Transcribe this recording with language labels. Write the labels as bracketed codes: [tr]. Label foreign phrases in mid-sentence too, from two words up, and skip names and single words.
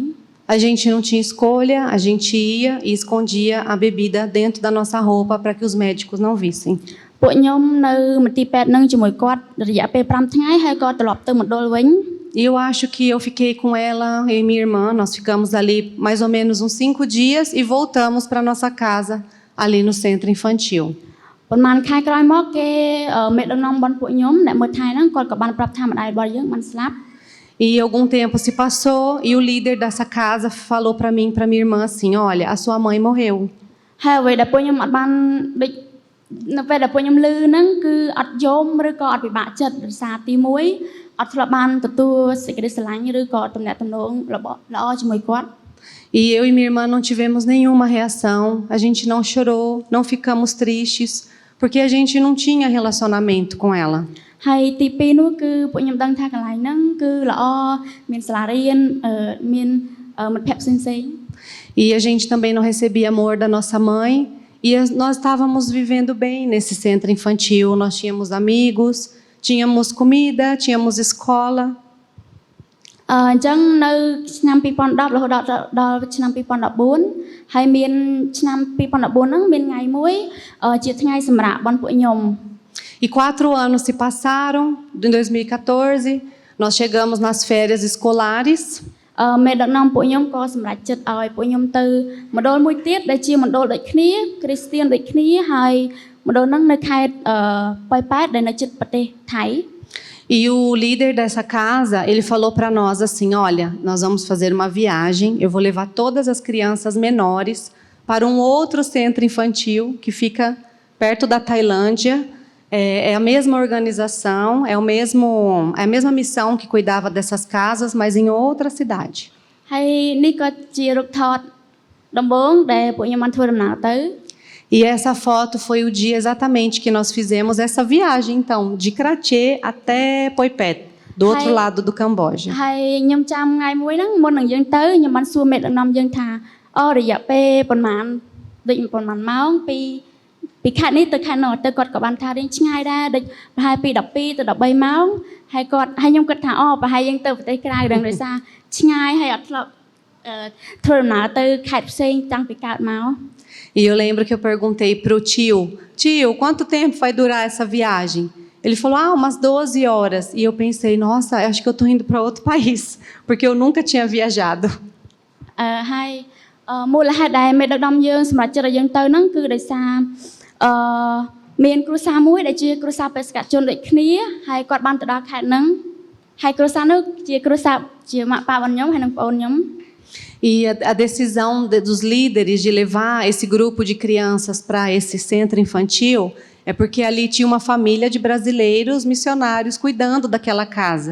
[pt] A gente não tinha escolha, a gente ia e escondia a bebida dentro da nossa roupa para que os médicos não vissem. [km] ពួកខ្ញុំនៅមន្ទីរពេទ្យហ្នឹងជាមួយគាត់រយៈពេល5ថ្ងៃហើយក៏ត្រឡប់ទៅមណ្ឌលវិញ [pt] E eu acho que eu fiquei com ela, eu e minha irmã, nós ficamos ali mais ou menos uns 5 dias e voltamos para nossa casa ali no centro infantil. [km] ប៉ុន្មានខែក្រោយមកគេមេដឹកនាំបងពួកខ្ញុំអ្នកមើលថែហ្នឹងគាត់ក៏បានប្រាប់ថាម្ដាយរបស់យើងបានស្លាប់ [pt] E algum tempo se passou e o líder dessa casa falou para mim, para minha irmã assim, olha, a sua mãe morreu. [km] ហើយអ្វីដែលពួកខ្ញុំអត់បានដូចនៅពេលដែលពួកខ្ញុំលឺហ្នឹងគឺអត់យំឬក៏អត់ពិបាកចិត្តដោយសារទី1អត់ធ្លាប់បានទទួលសេចក្តីស្រឡាញ់ឬក៏ទំនាក់ទំនងល្អជាមួយគាត់ [pt] E eu e minha irmã não tivemos nenhuma reação, a gente não chorou, não ficamos tristes, porque a gente não tinha relacionamento com ela. [km] ហើយទី2នោះគឺពួកខ្ញុំដឹងថាកន្លែងហ្នឹងគឺល្អមានសាលារៀនមានមិត្តភ័ក្តិផ្សេងៗ [pt] E a gente também não recebia amor da nossa mãe. E nós estávamos vivendo bem nesse centro infantil. Nós tínhamos amigos, tínhamos comida, tínhamos escola. [km] អញ្ចឹងនៅឆ្នាំ2010រហូតដល់ឆ្នាំ2014ហើយមានឆ្នាំ2014ហ្នឹងមានថ្ងៃមួយជាថ្ងៃសម្រាប់បនពួកខ្ញុំ [pt] E 4 anos se passaram. Em 2014, nós chegamos nas férias escolares. [km] មេដឹកនាំពួកខ្ញុំក៏សម្រេចចិត្តឲ្យពួកខ្ញុំទៅមណ្ឌលមួយទៀតដែលជាមណ្ឌលដូចគ្នាគ្រីស្ទៀនដូចគ្នាហើយមណ្ឌលហ្នឹងនៅខេត្តប៉ោយប៉ែតដែលនៅជិតប្រទេសថៃ [pt] E o líder dessa casa, ele falou para nós assim, olha, nós vamos fazer uma viagem, eu vou levar todas as crianças menores para um outro centro infantil que fica perto da Tailândia. É a mesma organização, é a mesma missão que cuidava dessas casas, mas em outra cidade. [km] ហើយនេះក៏ជារូបថតដំបូងដែលពួកខ្ញុំបានធ្វើដំណើរទៅ [pt] E essa foto foi o dia exatamente que nós fizemos essa viagem, então, de Kratie até Poipet, do outro lado do Camboja. [km] ហើយខ្ញុំចាំថ្ងៃមួយហ្នឹងមុននឹងយើងទៅខ្ញុំបានសួរមេដឹកនាំយើងថារយៈពេលប្រហែលម៉ោងពីខេត្តនេះទៅខេត្តនោះទៅគាត់ក៏បានថារៀងឆ្ងាយដែរដូចប្រហែលពី12ទៅ13ម៉ោងហើយខ្ញុំគិតថាប្រហែលយើងទៅប្រទេសក្រៅដឹងដោយសារឆ្ងាយហើយអត់ធ្លាប់ធ្វើដំណើរទៅខេត្តផ្សេងតាំងពីកើតមក [pt] E eu lembro que eu perguntei para o tio, quanto tempo vai durar essa viagem? Ele falou, umas 12 horas. E eu pensei, nossa, acho que eu estou indo para outro país, porque eu nunca tinha viajado. [km] ហើយមូលហេតុដែលមេដឹកនាំយើងសម្រាប់ចិត្តឲ្យយើងទៅហ្នឹងគឺដោយសារមានគ្រួសារមួយដែលជាគ្រួសារបេសកជនដូចគ្នាហើយគាត់បានទៅដល់ខេត្តហ្នឹងហើយគ្រួសារនោះជាគ្រួសារជាម៉ាក់ប៉ារបស់ខ្ញុំហើយនិងប្អូនខ្ញុំ [pt] E a decisão dos líderes de levar esse grupo de crianças para esse centro infantil é porque ali tinha uma família de brasileiros missionários cuidando daquela casa.